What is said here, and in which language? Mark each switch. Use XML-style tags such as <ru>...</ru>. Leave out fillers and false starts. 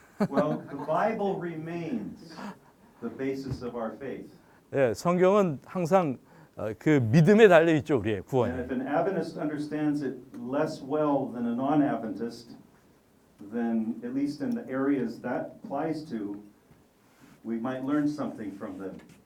<en>Well, the Bible remains the basis of our faith.</en> <ko>예, 성경은 항상 그 믿음에 달려 있죠, 우리의</ko> <en>And</en> <ko>구원이.</ko> <en>if an Adventist understands it less well than a non-Adventist, then at least in the areas that applies to, we might learn something from them.</en>